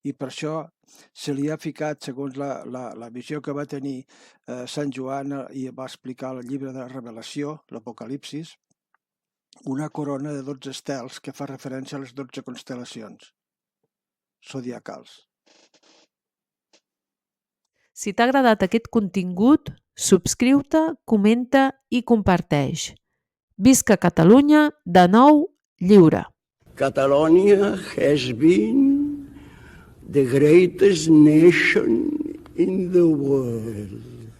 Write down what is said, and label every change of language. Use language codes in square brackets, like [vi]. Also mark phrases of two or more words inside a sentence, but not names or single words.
[ca] I per això se li ha ficat, segons la visió que va tenir Sant Joan i va explicar el llibre de la Revelació, l'Apocalipsis, una corona de 12 estels que fa referència a les 12 constel·lacions zodiacals. Si t'ha agradat aquest contingut, subscriu-te, comenta i comparteix. Visca Catalunya, de nou lliure! [en] Catalonia has been the greatest nation in the world.